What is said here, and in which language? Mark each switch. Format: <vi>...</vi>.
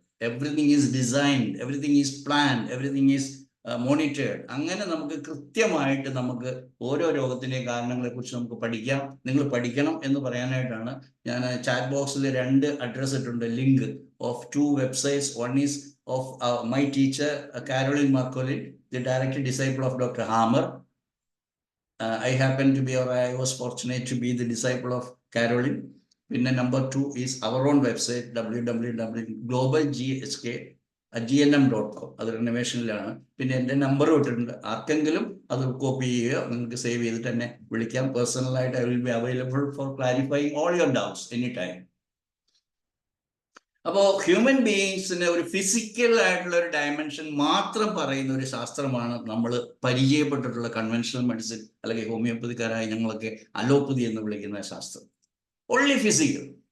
<en>Everything is designed, everything is planned, everything is monitored.</en> <ml>അങ്ങനെ നമുക്ക് കൃത്യമായിട്ട് നമുക്ക് ഓരോ രോഗത്തിൻ്റെയും കാരണങ്ങളെ കുറിച്ച് നമുക്ക് പഠിക്കാം. നിങ്ങൾ പഠിക്കണം എന്ന് പറയാനായിട്ടാണ് ഞാൻ ചാറ്റ് ബോക്സിൽ 2 അഡ്രസ് ഇട്ടുണ്ട്,</ml> <en>Link of 2 websites. One is of my teacher Caroline Marcolin, the direct disciple of Dr. Hammer. I happen to be, or I was fortunate to be the disciple of Caroline. Number 2 is our own website, www.globalghk</en> <ml>GNM.com, അത് റിനോവേഷനിലാണ്. പിന്നെ എൻ്റെ number ഇട്ടിട്ടുണ്ട്, ആർക്കെങ്കിലും അത് copy ചെയ്യുക, നിങ്ങൾക്ക് save ചെയ്തിട്ട് എന്നെ വിളിക്കാം.</ml> <en>പേഴ്സണലായിട്ട് I will be available for clarifying all your doubts any time.</en> <ml>അപ്പോൾ ഹ്യൂമൻ ബീയിങ്സിന് ഒരു ഫിസിക്കൽ ആയിട്ടുള്ള ഒരു ഡയമെൻഷൻ മാത്രം പറയുന്ന ഒരു ശാസ്ത്രമാണ് നമ്മൾ പരിചയപ്പെട്ടിട്ടുള്ള കൺവെൻഷണൽ മെഡിസിൻ, അല്ലെങ്കിൽ ഹോമിയോപ്പതിക്കാരായ ഞങ്ങളൊക്കെ അലോപ്പതി എന്ന് വിളിക്കുന്ന ശാസ്ത്രം.</ml> <en>Only physical.</en>